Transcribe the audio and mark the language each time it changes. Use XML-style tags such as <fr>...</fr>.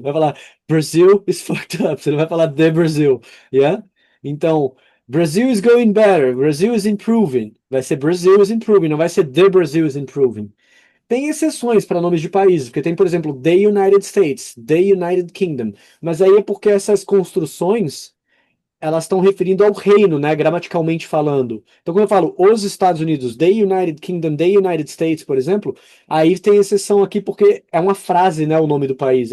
<pt>Vai falar</pt> <en>Brazil is fucked up.</en> <pt>Você não vai falar</pt> <en>the Brazil, yeah?</en> <pt>Então,</pt> <en>Brazil is going better. Brazil is improving.</en> <pt>Vai ser</pt> <en>Brazil is improving,</en> <pt>não vai ser</pt> <en>the Brazil is improving.</en> <pt>Tem exceções para nomes de países, porque tem, por exemplo,</pt> <en>the United States, the United Kingdom.</en> <pt>Mas aí é porque essas construções, elas estão referindo ao reino, né, gramaticalmente falando. Então, quando eu falo os Estados Unidos,</pt> <en>the United Kingdom, the United States,</en> <pt>por exemplo, aí tem exceção aqui porque é uma frase, né, o nome do país.</pt>